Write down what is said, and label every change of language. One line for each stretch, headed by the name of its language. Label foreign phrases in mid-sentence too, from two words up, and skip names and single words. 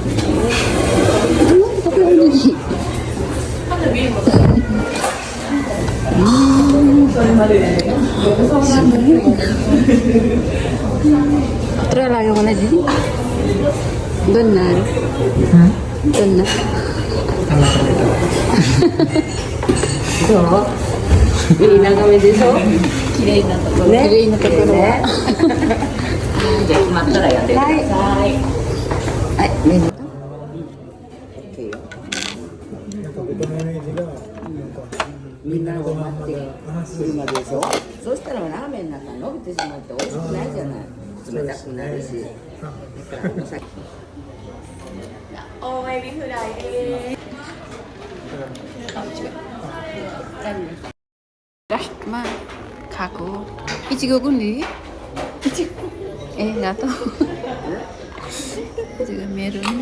Nepali: कत्रो लाग्यो मलाई दिदी गन्नाहरू गन्ना
Japanese: 綺麗なところはじゃあ決まったらやってください。はい、メニュー。みんなが待ってくるまででしょ。そしたらラーメンなんか伸びてしまって美味しくないじゃない。冷たくなるし。おエビフライです。
Nepali: लास्टमा खाएको इचिको कुन दिदी ए रातो इचिको मेरो